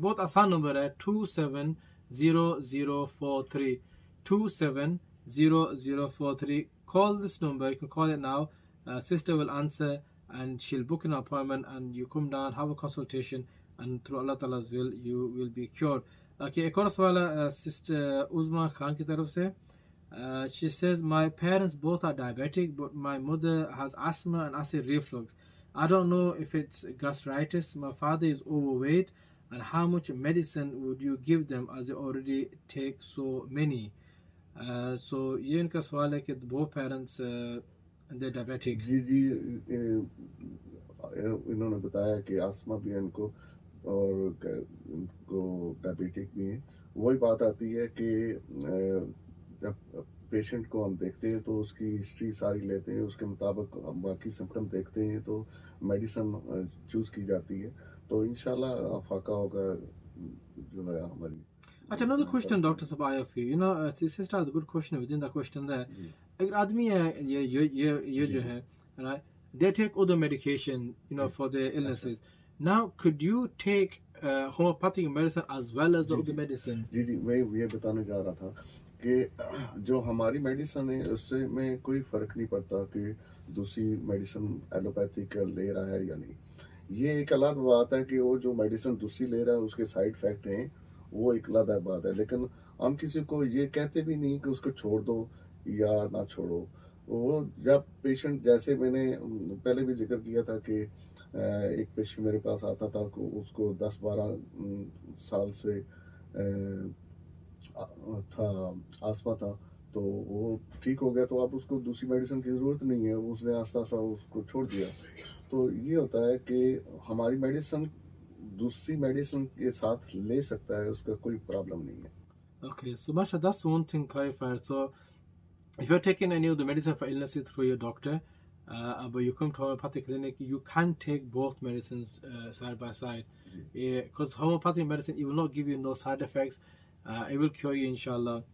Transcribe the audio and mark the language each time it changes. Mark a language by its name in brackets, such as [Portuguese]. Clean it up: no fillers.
[English] Both Asan number है 270043 270043. Call this number. You can call it now. Sister will answer and she'll book an appointment and you come down, have a consultation, and through Allah Ta'ala's will you will be cured. [Hindi] Okay, एक और सवाल है sister उज़मा Khan की तरफ से. [English] She says, my parents both are diabetic, but my mother has asthma and acid reflux. I don't know if it's gastritis. My father is overweight, and how much medicine would you give them as they already take so many? [Hindi] So ये इनका सवाल है कि [English] both parents they're diabetic. [Hindi] जी इन्होंने बताया कि आस्मा भी है इनको और इनको डायबिटिक भी है. वही बात आती है कि जब पेशेंट को हम देखते हैं तो उसकी हिस्ट्री सारी लेते हैं, उसके मुताबिक बाकी सिम्टम देखते हैं तो मेडिसिन चूज की जाती है. तो इंशाल्लाह फाका होगा जो है हमारी. [English] अच्छा, another question, Dr. Sabaya, for you. Sister has a good question within that question there. [Hindi] एक आदमी है ये जो है, right? [English] They take other medication, for their illnesses. Now, could you take homeopathic medicine as well as the other medicine? [Hindi] जी मैं ये बताने जा रहा था कि जो हमारी मेडिसिन है उससे में कोई फ़र्क नहीं पड़ता कि दूसरी मेडिसिन एलोपैथिक ले रहा है या नहीं. ये एक अलग बात है कि वो जो मेडिसिन दूसरी ले रहा है उसके साइड इफेक्ट हैं, वो एक अलग बात है. लेकिन हम किसी को ये कहते भी नहीं कि उसको छोड़ दो या ना छोड़ो. वो जब पेशेंट, जैसे मैंने पहले भी जिक्र किया था कि एक पेशेंट मेरे पास आता था, उसको 10-12 साल से था आस्मा था, तो वो ठीक हो गया, तो अब उसको दूसरी मेडिसिन की ज़रूरत नहीं है, उसने आस्ता आस्ता उसको छोड़ दिया. तो ये होता है कि हमारी मेडिसिन दूसरी मेडिसिन के साथ ले सकता है, उसका कोई प्रॉब्लम नहीं है. [English] Okay, so Masha, that's one thing clarified. So if you're taking any of the medicine for illnesses through your doctor, but you come to homeopathic clinic, you can take both medicines side by side. Because homeopathic medicine, it will not give you no side effects. It will cure you, inshallah.